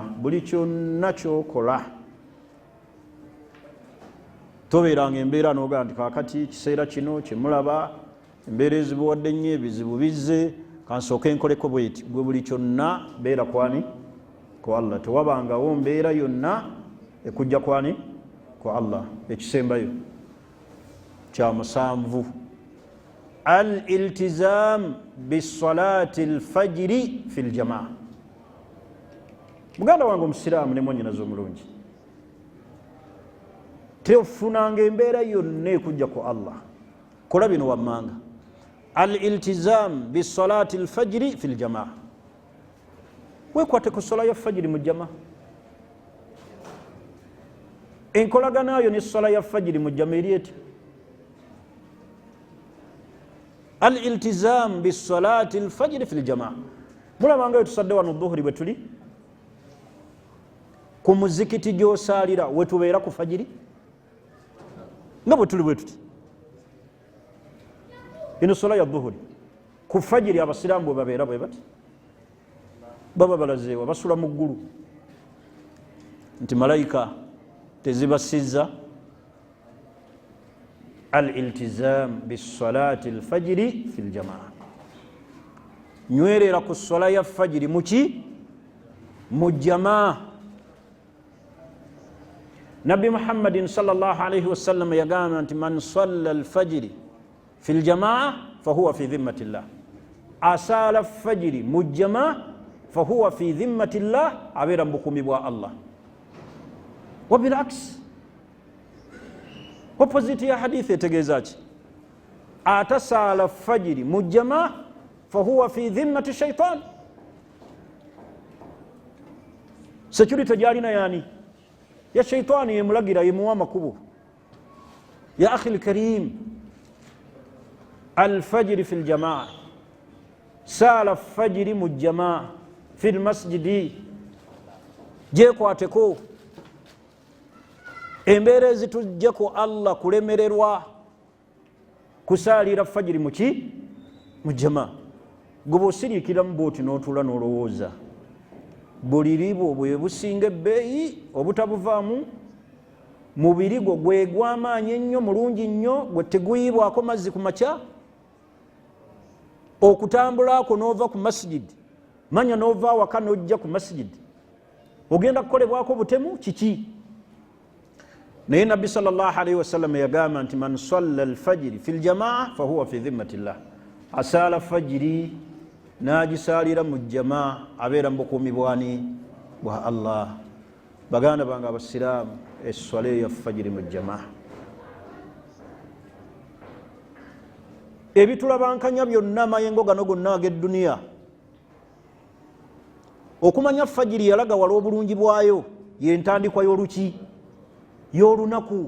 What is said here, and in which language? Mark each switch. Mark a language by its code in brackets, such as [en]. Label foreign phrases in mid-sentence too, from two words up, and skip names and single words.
[lg] Buli kyonna kyokola tobeeranga embeera n'ogamba nti kaakati kiseera kino kyemulaba embeera ezibuwadde nnyo, ebizibu bizze, kansooke nkoleko bweti. Gwe buli kyonna beera kwani? Kwa Allah. Tewabangawo mbeera yonna ekujja kwani? Kwa Allah. Ekisembayo kya musanvu, [ar] الالتزام بصلاة الفجر في الجماعة. [lg] Muganda wange omusiraamu ne mwannyinaze omulungi, teofunanga embeera yonna ekujja ku Allah. Kola bino wammanga: [ar] الالتزام بصلاة الفجر في الجماعة. [lg] Weekwate ku sola ya fajiri mu jamaa. Enkolaganayo ne sola ya fajiri mu jamaa eri eti [ar] الالتزام بصلاة الفجر في الجماعة. [lg] Mulabanga tusadde wano dhuhuri bwe tuli ku muzikiti gy'osaalira we tubeera ku fajiri nga bwe tuli bwe tuti. Ino sola ya dhuhuri ku fajiri abasiraamu bwe babeera bwe bati, baba balazeewa, basula mu ggulu nti malayika tezibasizza. [ar] الالتزام بصلاة الفجر في الجماعة. [lg] Nywerera ku sola ya fajiri muki? Mu jamaa. Nabbi Muhammadin [ar] صلى الله عليه وسلم [lg] yagamba nti [ar] من صلى الفجر في الجماعة فهو في ذمة الله. [lg] Asala fajiri mu jamaa [ar] فهو في ذمة الله, [lg] abeera mu bukumi bwa Allah. [ar] وبالعكس, [lg] opposite ya hadithi etegeeza ki? Atasaala fajiri mu jamaa [ar] فهو في ذمة الشيطان. [lg] Security gyalina yani ya shaitani, yemulagira yemuwa makubo. [ar] يا أخي الكريم، الفجر في الجماعة, [lg] saala fajiri mu jamaa [ar] في المسجد. [lg] Jekwateko embeera ezitujjeko Allah kulemererwa kusaalira fajiri muki? Mu jamaa. Gwe bw'osiriikiramu bw'oti n'otuula n'olowooza buliri bwo bwe businga ebbeeyi obutabuvaamu, mubiri gwo gwe gw'amaanyi ennyo, mulungi nnyo, gwe teguyibwako mazzi ku makya, okutambulaako n'ova ku masjidi, manya n'ova awaka n'ojja ku masjidi, ogenda kukolebwako butemu kiki? Naye Nabbi [ar] صلى الله عليه وسلم [lg] yagamba nti [ar] من صلى الفجر في الجماعة فهو في ذمة الله. [lg] Asaala fajiri n'agisaalira mu jamaa, abeera mu bukuumi bwa Allah. Baganda bange abasiraamu, esswala ya fajiri mu jamaa, ebitulabankanya byonna amayengo gano gonna ag'edduniya, okumanya fajiri yalaga wala obulungi bwayo, ye ntandikwa y'oluki?